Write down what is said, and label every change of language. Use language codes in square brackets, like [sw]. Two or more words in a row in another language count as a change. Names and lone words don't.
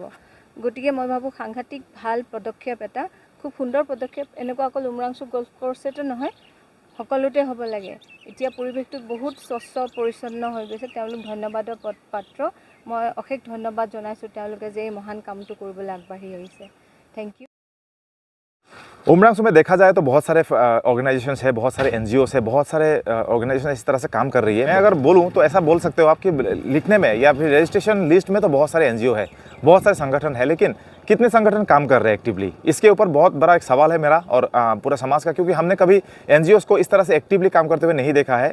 [as] গতিকে মই ভাবোঁ সাংঘাতিক ভাল পদক্ষেপ, এটা খুব সুন্দৰ পদক্ষেপ। এনেকুৱা অকল উমৰাংচু গল্ফ কোৰ্চতে নহয়, সকলোতে হ'ব লাগে। এতিয়া পৰিৱেশটো বহুত স্বচ্ছ পৰিচ্ছন্ন হৈ গৈছে, তেওঁলোক ধন্যবাদৰ পাত্ৰ। মই অশেষ ধন্যবাদ জনাইছোঁ তেওঁলোকে যে এই মহান কামটো কৰিবলৈ আগবাঢ়ি আহিছে। [en] thank you. [hi] उमरांसू में देखा जाए तो बहुत सारे ऑर्गेनाइजेशंस है, बहुत सारे एनजीओस है, बहुत सारे ऑर्गेनाइजेशन इस तरह से काम कर रही है। मैं अगर बोलूं तो ऐसा बोल सकते हो आप कि लिखने में या फिर रजिस्ट्रेशन लिस्ट में तो बहुत सारे एनजीओ है, बहुत सारे संगठन है, लेकिन कितने संगठन काम कर रहे हैं एक्टिवली, इसके ऊपर बहुत बड़ा एक सवाल है मेरा और पूरा समाज का, क्योंकि हमने कभी एनजीओस को इस तरह से एक्टिवली काम करते हुए नहीं देखा है।